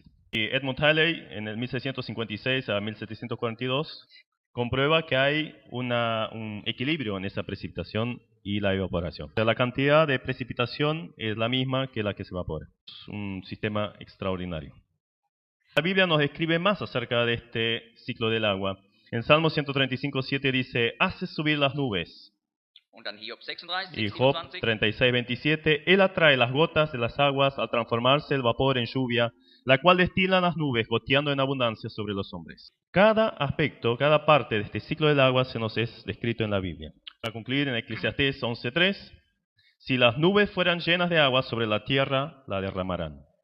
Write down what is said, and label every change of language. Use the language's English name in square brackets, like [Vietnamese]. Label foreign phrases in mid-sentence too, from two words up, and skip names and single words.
[Spanish] Y Edmund Halley en el 1656 a 1742 comprueba que hay un equilibrio en esa precipitación y la evaporación. O sea, la cantidad de precipitación es la misma que la que se evapora. Es un sistema extraordinario. La Biblia nos describe más acerca de este ciclo del agua. En Salmo 135:7 dice, hace subir las nubes. [German] Und dann Hiob 36, [Spanish] Y Job 27. 36:27, Él atrae las gotas de las aguas al transformarse el vapor en lluvia, la cual destilan las nubes, goteando en abundancia sobre los hombres. Cada aspecto, cada parte de este ciclo del agua se nos es descrito en la Biblia. Para concluir, en Eclesiastés 11:3, si las nubes fueran llenas de agua sobre la tierra, la derramarán.